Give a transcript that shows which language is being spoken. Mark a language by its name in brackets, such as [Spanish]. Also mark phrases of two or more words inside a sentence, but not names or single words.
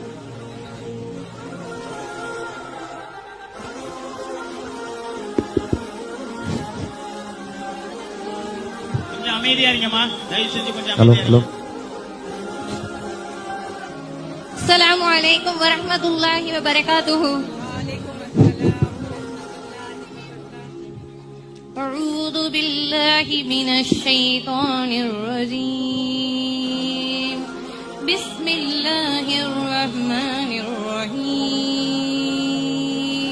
[Tamil] கொஞ்சம் அமைதியா இருங்கம்மா, தயவு செஞ்சு கொஞ்சம் ஹலோ அமைதியா ஹலோ. [Arabic] السلام عليكم ورحمة الله وبركاته. أعوذ بالله من الشيطان الرجيم. بسم الله الرحمن الرحيم.